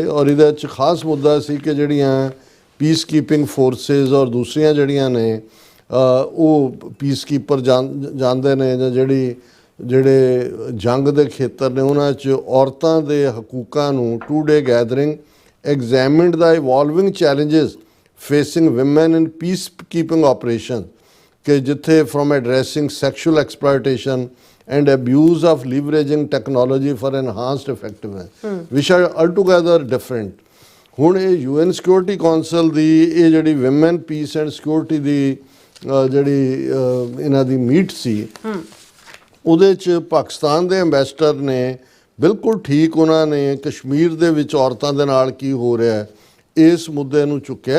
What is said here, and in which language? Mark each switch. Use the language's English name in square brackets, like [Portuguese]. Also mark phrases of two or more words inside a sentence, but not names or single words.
[Punjabi] ਔਰ ਇਹਦੇ 'ਚ ਖਾਸ ਮੁੱਦਾ ਸੀ ਕਿ ਜਿਹੜੀਆਂ [English] peace keeping forces [Punjabi] ਔਰ ਦੂਸਰੀਆਂ ਜਿਹੜੀਆਂ ਨੇ ਉਹ [English] peace keeper [Punjabi] ਜਾਂਦੇ ਨੇ, ਜਾਂ ਜਿਹੜੇ ਜੰਗ ਦੇ ਖੇਤਰ ਨੇ, ਉਹਨਾਂ 'ਚ ਔਰਤਾਂ ਦੇ ਹਕੂਕਾਂ ਨੂੰ [English] 2-day gathering examined the evolving challenges facing women in peacekeeping operations, [Punjabi] ਕਿ ਜਿੱਥੇ [English] from addressing sexual exploitation and abuse of leveraging technology for enhanced effectiveness, which are altogether different. [Punjabi] ਹੁਣ ਇਹ UN ਸਿਕਿਉਰਿਟੀ ਕੌਂਸਲ ਦੀ ਇਹ ਜਿਹੜੀ ਵਿਮਨ ਪੀਸ ਐਂਡ ਸਿਕਿਉਰਿਟੀ ਦੀ ਜਿਹੜੀ ਇਹਨਾਂ ਦੀ ਮੀਟ ਸੀ, ਉਹਦੇ 'ਚ ਪਾਕਿਸਤਾਨ ਦੇ ਐਂਬੈਸਡਰ ਨੇ ਬਿਲਕੁਲ ਠੀਕ, ਉਹਨਾਂ ਨੇ ਕਸ਼ਮੀਰ ਦੇ ਵਿੱਚ ਔਰਤਾਂ ਦੇ ਨਾਲ ਕੀ ਹੋ ਰਿਹਾ ਇਸ ਮੁੱਦੇ ਨੂੰ ਚੁੱਕਿਆ।